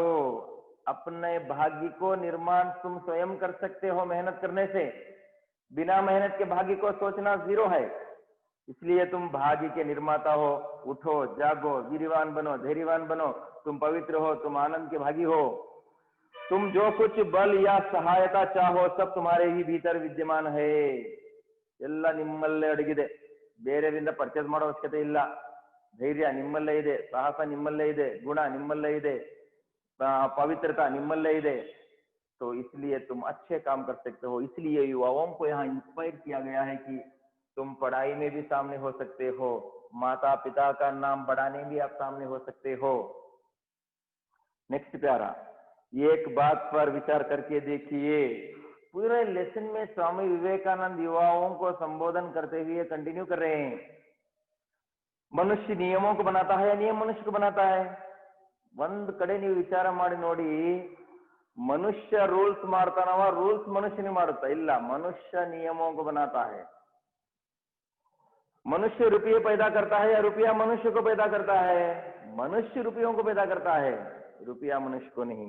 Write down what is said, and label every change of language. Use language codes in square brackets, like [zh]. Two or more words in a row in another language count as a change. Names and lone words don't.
[hi] अपने भाग्य को निर्माण तुम स्वयं कर सकते हो मेहनत करने से, बिना मेहनत के भाग्य को सोचना जीरो है, इसलिए तुम भाग्य के निर्माता हो। उठो, जागो, वीरवान बनो, धैर्यवान बनो, तुम पवित्र हो, तुम आनंद के भागी हो। तुम जो कुछ बल या सहायता चाहो सब तुम्हारे ही भीतर विद्यमान है, [kn] ಎಲ್ಲ ನಿಮ್ಮಲ್ಲೇ ಅಡಗಿದೆ, ಬೇರೆಯವರಿಂದ ಪರ್ಚೇಸ್ ಮಾಡೋ ಅವಶ್ಯಕತೆ ಇಲ್ಲ। ಧೈರ್ಯ ನಿಮ್ಮಲ್ಲೇ ಇದೆ, ಸಾಹಸ ನಿಮ್ಮಲ್ಲೇ ಇದೆ, ಗುಣ ನಿಮ್ಮಲ್ಲೇ ಇದೆ, ಪವಿತ್ರತೆ ನಿಮ್ಮಲ್ಲೇ ಇದೆ। [hi] तो इसलिए तुम अच्छे काम कर सकते हो। इसलिए युवाओं को यहाँ इंस्पायर किया गया है कि तुम पढ़ाई में भी सामने हो सकते हो, माता पिता का नाम बढ़ाने भी आप सामने हो सकते हो। नेक्स्ट प्यारा, एक बात पर विचार करके देखिए, पूरे लेसन में स्वामी विवेकानंद युवाओं को संबोधन करते हुए कंटिन्यू कर रहे हैं। मनुष्य नियमों को बनाता है या नियम मनुष्य को बनाता है? [kn] ಒಂದ್ ಕಡೆ ನೀವು ವಿಚಾರ ಮಾಡಿ ನೋಡಿ, [hi] मनुष्य रूल्स ಮಾಡ್ತಾನವ, रूल्स मनुष्य नहीं मारता, ಇಲ್ಲ, मनुष्य नियमों को बनाता है। मनुष्य रुपये पैदा करता है या रुपया मनुष्य को पैदा करता है? मनुष्य रुपयों को पैदा करता है, रुपया मनुष्य को नहीं।